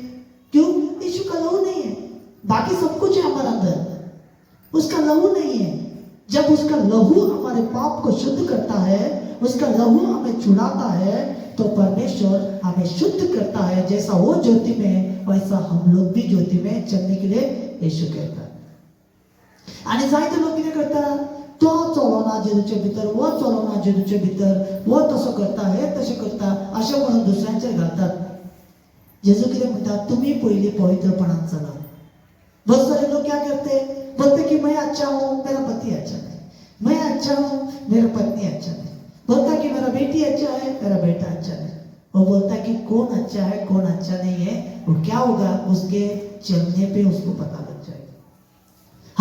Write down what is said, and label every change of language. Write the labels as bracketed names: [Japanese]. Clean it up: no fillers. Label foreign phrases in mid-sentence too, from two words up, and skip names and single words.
[Hindi] क्यों, यीशु का लहू नहीं है। बाकी सब कुछ है हमारे अंदर, उसका लहू नहीं है। जब उसका लहू हमारे पाप को शुद्ध करता है, उसका लहू हमें छुड़ाता है, तो परमेश्वर हमें शुद्ध करता है। जैसा वो ज्योति में है वैसा हम लोग भी ज्योति में चलने के लिए यीशु कहता है। [Konkani] आणि जायते लोक किती करतात, तो चलवना जेजूच्या भितर, वो चलवना जेजूच्या भितर, वो तसं करता, हे तसे करता, असे म्हणून दुसऱ्यांचे घालतात। जेजू किती म्हणतात, तुम्ही पहिली पवित्रपणात चला। [Hindi] बहुत सारे लोग क्या करते, बोलते कि मैं अच्छा हूँ, मेरा पति अच्छा नहीं, मैं अच्छा हूँ, मेरा पत्नी अच्छा नहीं, बोलता कि मेरा बेटी अच्छा है, मेरा बेटा अच्छा नहीं। वो बोलता कि कौन अच्छा है कौन अच्छा नहीं है, वो क्या होगा, उसके चलने पे उसको पता लग जाएगा।